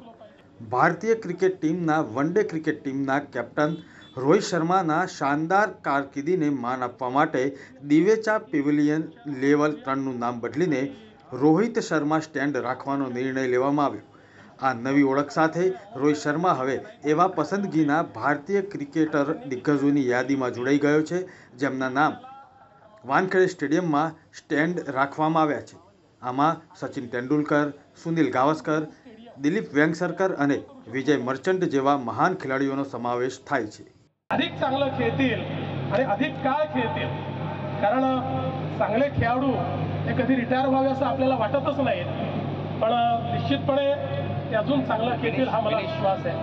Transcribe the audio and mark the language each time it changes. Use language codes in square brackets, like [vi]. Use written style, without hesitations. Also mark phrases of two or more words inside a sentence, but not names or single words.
[gu] ભારતીય ક્રિકેટ ટીમના વનડે ક્રિકેટ ટીમના કેપ્ટન રોહિત શર્માના શાનદાર કારકિર્દીને માન આપવા માટે દિવેચા પેવેલિયન લેવલ 3નું નામ બદલીને રોહિત શર્મા સ્ટેન્ડ રાખવાનો નિર્ણય લેવામાં આવ્યો। આ નવી ઓળખ સાથે રોહિત શર્મા હવે એવા પસંદગીના ભારતીય ક્રિકેટર દિગ્ગજોની યાદીમાં જોડાઈ ગયો છે જેમના નામ વાનખેડે સ્ટેડિયમમાં સ્ટેન્ડ રાખવામાં આવ્યા છે। આમાં સચિન તેંડુલકર, સુનિલ ગાવસ્કર, दिलीप वेंगसरकर અને विजय मर्चंट જેવા મહાન ખેલાડીઓનો સમાવેશ થાય છે। [mr] अधिक चांगलं खेळतील आणि अधिक काळ खेळतील, कारण चांगले खेळाडू हे कधी रिटायर व्हावे असं आपल्याला वाटतच नाही, पण निश्चितपणे ते अजून चांगलं खेळतील हा मला विश्वास आहे।